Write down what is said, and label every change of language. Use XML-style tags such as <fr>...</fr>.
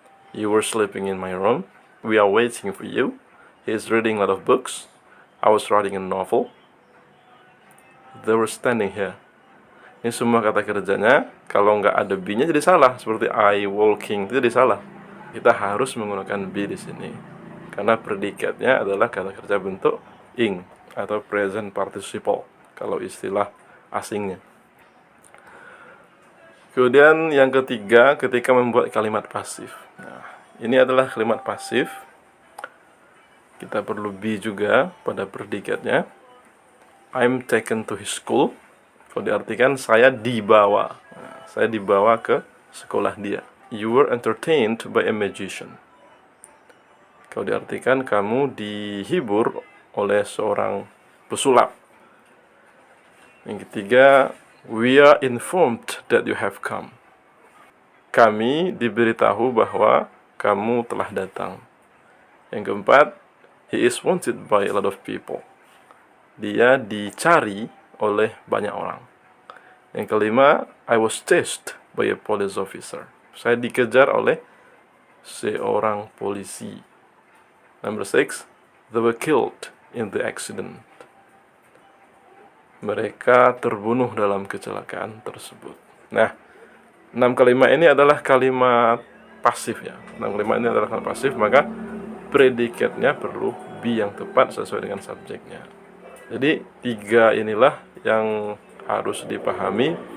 <en>You were sleeping in my room. We are waiting for you. He's reading a lot of books. I was writing a novel. They were standing here.</en> <id>Ini semua kata kerjanya. Kalau nggak ada be-nya jadi salah. Seperti</id> <en>I walking</en> <id>itu jadi salah. Kita harus menggunakan be di sini. Karena predikatnya adalah kata kerja bentuk ing atau present participle kalau istilah asingnya. Kemudian yang ketiga, ketika membuat kalimat pasif. Nah, ini adalah kalimat pasif. Kita perlu be juga pada predikatnya.</id> <en>I'm taken to his school.</en> <id>Kalau diartikan saya dibawa. Nah, saya dibawa ke sekolah dia.</id> <en>You were entertained by a magician.</en> <id>Kalau diartikan kamu dihibur oleh seorang pesulap. Yang ketiga,</id> <en>we are informed that you have come.</en> <id>Kami diberitahu bahwa kamu telah datang. Yang keempat,</id> <en>he is wanted by a lot of people.</en> <id>Dia dicari oleh banyak orang. Yang kelima,</id> <en>I was chased by a police officer.</en> <id>Saya dikejar oleh seorang polisi.</id> <en>Number 6, they were killed in the accident.</en> <id>Mereka terbunuh dalam kecelakaan tersebut. Nah, 6 kalimat ini adalah kalimat pasif ya. 6 kalimat ini adalah kalimat pasif, maka predikatnya perlu be yang tepat sesuai dengan subjeknya. Jadi 3 inilah yang harus dipahami.</id>